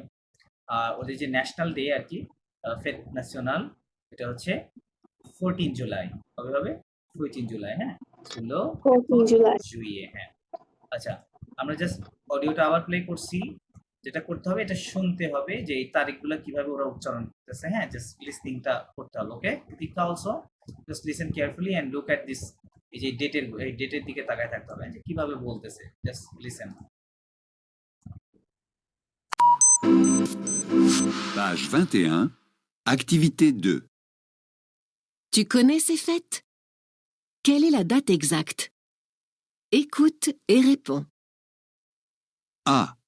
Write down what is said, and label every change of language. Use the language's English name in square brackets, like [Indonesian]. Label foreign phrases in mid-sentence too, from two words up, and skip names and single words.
[Bangla] আর ওদের যে [English] national day [Bangla] আর কি, [French] fête nationale, [Bangla] এটা হচ্ছে 14 জুলাই। কবে হবে? 14 জুলাই, হ্যাঁ, ছিল [English] 14 July. [Bangla] জুইয়ে, হ্যাঁ। আচ্ছা, আমরা জাস্ট অডিওটা আবার প্লে করছি। যেটা করতে হবে, এটা শুনতে হবে যে এই তারিখগুলো কিভাবে ওরা উচ্চারণ করতেছে, হ্যাঁ, জাস্ট লিসনিংটা করতে হবে। [English] okay, দীপিকা also just listen carefully and look at this, [Bangla] এই যে ডেটের দিকে তাকায় থাকতে হবে যে কিভাবে বলতেছে, [English] just listen. [French] Page 21, activité 2. Tu connais ces fêtes? Quelle est la date exacte? Écoute et réponds. A.